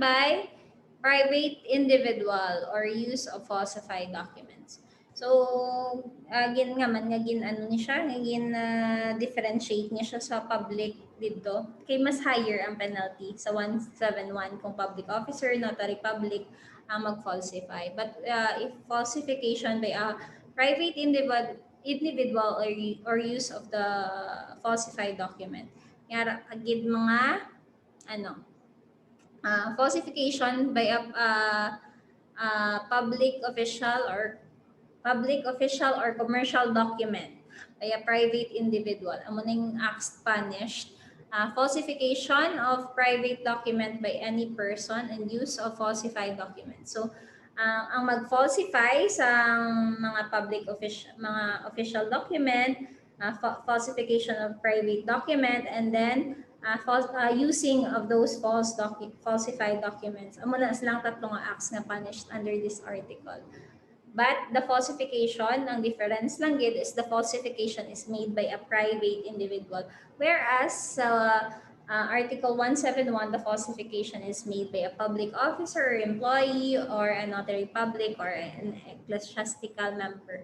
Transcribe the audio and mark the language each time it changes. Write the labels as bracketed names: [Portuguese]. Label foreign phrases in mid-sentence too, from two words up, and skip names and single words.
[English] by private individual or use of falsified documents. [Hiligaynon] So, again nga man, ano ni siya, differentiate niya siya sa public dito. Kay mas higher ang penalty sa 171 kung [English] public officer, notary public, [Hiligaynon] ang mag-falsify. [English] But if falsification by a private individual or use of the falsified document, [Hiligaynon] nga agid mga [English] falsification by a public official or commercial document by a private individual. [Hiligaynon] Amo ning [English] acts punished. Falsification of private document by any person and use of falsified documents. So, [Hiligaynon] ang mag-falsify sa mga [English] official document, falsification of private document, and then using of those falsified documents. [Hiligaynon] Amo na silang tatlong acts na [English] punished under this article. But the falsification, [Hiligaynon] ang difference lang gid [English] is the falsification is made by a private individual. Whereas Article 171, the falsification is made by a public officer or employee or a notary public or an ecclesiastical member.